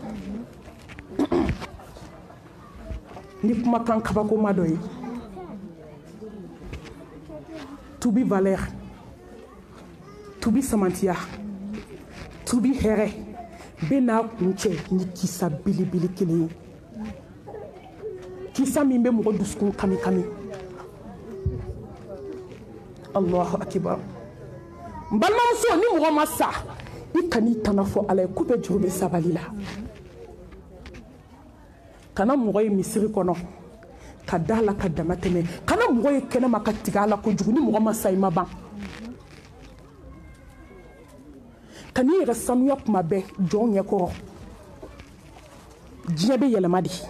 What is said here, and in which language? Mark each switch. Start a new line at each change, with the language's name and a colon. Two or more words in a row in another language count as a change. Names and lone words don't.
Bambara: ni kumakan kabakoma dɔ ye tubi valeur tubi samantiya tubi hɛrɛ bɛ n'a kun cɛ ni kisa belebele kelen ye kisa min bɛ mɔgɔ dusukun kami kami
Arabic: الله أكبر
Bambara: n balimamuso ni mɔgɔ ma sa i kan'i tana fɔ ala ye k'u bɛ juru bɛ sabali la kana mɔgɔ ye misiri kɔnɔ ka da la ka dama tɛmɛ kana mɔgɔ ye kɛnɛma ka tigɛ a la kojugu ni mɔgɔ ma sa i ma ban ka n'i yɛrɛ sanuya kuma bɛɛ jɔn ɲɛkɔrɔ diɲɛ bɛ yɛlɛma de